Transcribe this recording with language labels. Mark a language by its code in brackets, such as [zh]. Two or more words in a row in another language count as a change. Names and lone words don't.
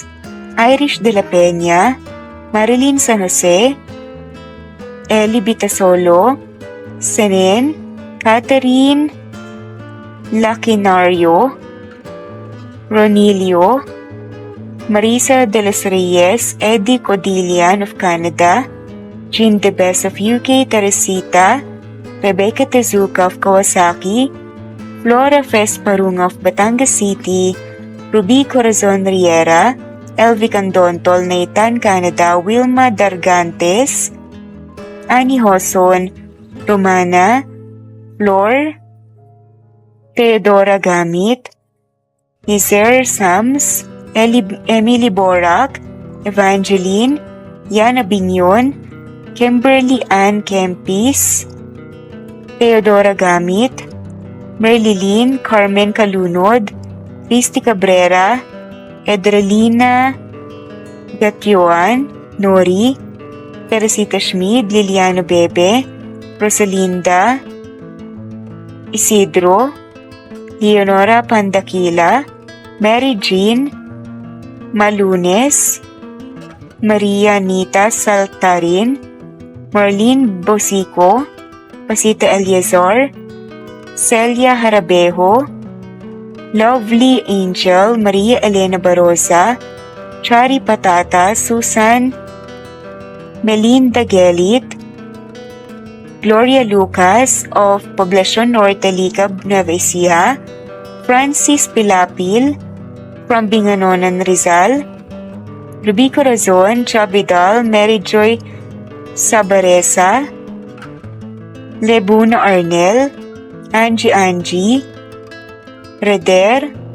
[en] Irish de la Peña, Marilyn San Jose, Ellie Bitasolo, Senen, Catherine Lacinario, Ronilio, Marisa de los Reyes, Eddie Codillian of Canada, Jean the Best of UK, Teresita, Rebecca Tezuka of Kawasaki, Flora Fesparung of Batangas City, Ruby Corazon Riera, Elvi Candontol, Naitan, Canada, Wilma Dargantes, Annie Hoson, Romana, Flor, Teodora Gamit, Nizer Sams, Emily Borak, Evangeline, Yana Binyon, Kimberly Ann Kempis, Teodora Gamit, Merlilyn Carmen Calunod, Christy Cabrera, Edralina Gatioan, Nori, Teresita Schmid, Liliano Bebe, Rosalinda, Isidro, Leonora Pandakila, Mary Jean, Malunes, Maria Nita Saltarin, Marlene Bosico, Pasita Eliazar, Celia Harabejo, Lovely Angel, Maria Elena Barosa, Chari Patata, Susan, Melinda Gelit, Gloria Lucas of Poblacion Norte, Licab, Nueva Ecija, Francis Pilapil, from Binganonan, Rizal, Ruby Corazon, Chabidal, Mary Joy Sabaresa, Lebuna Arnel, Angie, Reder,